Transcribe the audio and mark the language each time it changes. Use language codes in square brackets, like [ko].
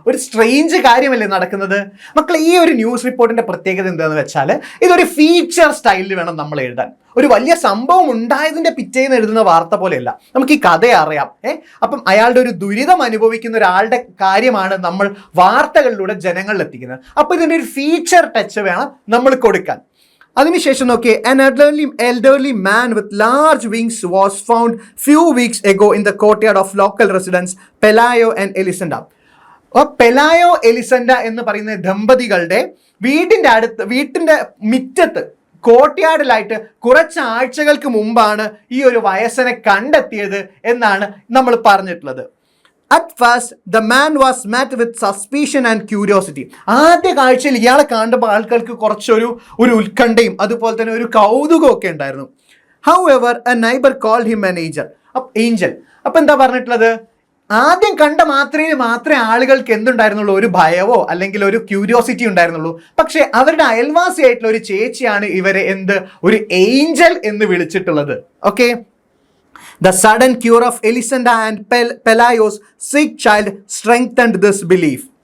[ml] ഒരു സ്ട്രേഞ്ച് കാര്യമല്ലേ നടക്കുന്നത് മക്കളെ. ഈ ഒരു ന്യൂസ് റിപ്പോർട്ടിന്റെ പ്രത്യേകത എന്താണെന്ന് വെച്ചാൽ, ഇതൊരു ഫീച്ചർ സ്റ്റൈലിൽ വേണം നമ്മൾ എഴുതാൻ. ഒരു വലിയ സംഭവം ഉണ്ടായതിന്റെ പിറ്റേന്ന് എഴുതുന്ന വാർത്ത പോലെയല്ല. നമുക്ക് ഈ കഥ അറിയാം. അപ്പം അയാളുടെ ഒരു ദുരിതം അനുഭവിക്കുന്ന ഒരാളുടെ കാര്യമാണ് നമ്മൾ വാർത്തകളിലൂടെ ജനങ്ങളിൽ എത്തിക്കുന്നത്. അപ്പൊ ഇതിന്റെ ഒരു ഫീച്ചർ ടച്ച് വേണം നമ്മൾ കൊടുക്കാൻ. അതിനുശേഷം നോക്കിയേ, [en] an elderly man with large wings was found few weeks ago in the courtyard of local residents Pelayo and Elisenda. [ml] പെലായോ എലിസൻഡ എന്ന് പറയുന്ന ദമ്പതികളുടെ വീട്ടിന്റെ മുറ്റത്ത് കോർട്ട്യാർഡിലായിട്ട് കുറച്ച് ആഴ്ചകൾക്ക് മുമ്പാണ് ഈ ഒരു വയസ്സനെ കണ്ടെത്തിയത് എന്നാണ് നമ്മൾ പറഞ്ഞിട്ടുള്ളത്. [en] At first, the man was met with suspicion and curiosity. [ml] ആദ്യ കാഴ്ചയിൽ ഇയാളെ കാണുമ്പോൾ ആൾക്കാർക്ക് കുറച്ചൊരു ഉത്കണ്ഠയും അതുപോലെ തന്നെ ഒരു കൗതുകവും ഒക്കെ ഉണ്ടായിരുന്നു. [en] However, a neighbor called him an angel. [ml] അപ്പൊ എന്താ പറഞ്ഞിട്ടുള്ളത്, ആദ്യം കണ്ട മാത്രമേ ആളുകൾക്ക് എന്തുണ്ടായിരുന്നുള്ളൂ, ഒരു ഭയമോ അല്ലെങ്കിൽ ഒരു ക്യൂരിയോസിറ്റി ഉണ്ടായിരുന്നുള്ളൂ. പക്ഷെ അവരുടെ അയൽവാസിയായിട്ടുള്ള ഒരു ചേച്ചിയാണ് ഇവരെ ഒരു ഏഞ്ചൽ എന്ന് വിളിച്ചിട്ടുള്ളത്. [en] Okay, the sudden cure of Elisenda and Pelayo's sick child strengthened this belief.